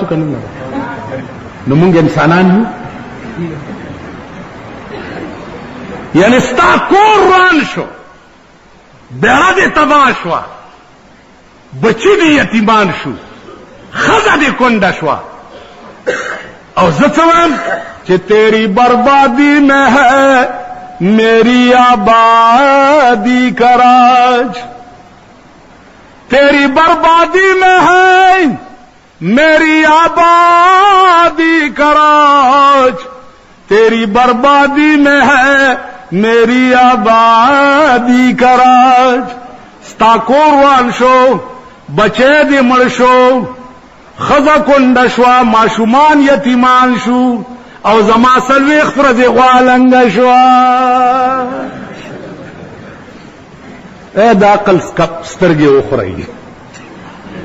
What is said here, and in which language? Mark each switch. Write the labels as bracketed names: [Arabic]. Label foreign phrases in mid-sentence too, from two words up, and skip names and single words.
[Pashto] په خوله نه باسو که نه نو مونږ انسانان یو یعنی ستا کور روان شو، بیړه دې تباه شوه، بچی دې یتیمان شو، ښځه دې کونډه شوه، او زه څه وایم چې [Urdu] تیری بربادی میں ہے میری آبادی کا راج، تیری بربادی میں ہے میری آبادی کا راج، تیری بربادی میں ہے میری آبادی کا راج. [Pashto] ستا کور روان شو، بچی دې مړ شو، ښځه کونډه شوه، ماشومان یتیمان شو، او زما 40 ورځې غوا لنګه شوه. د عقل سترګې وخورئ.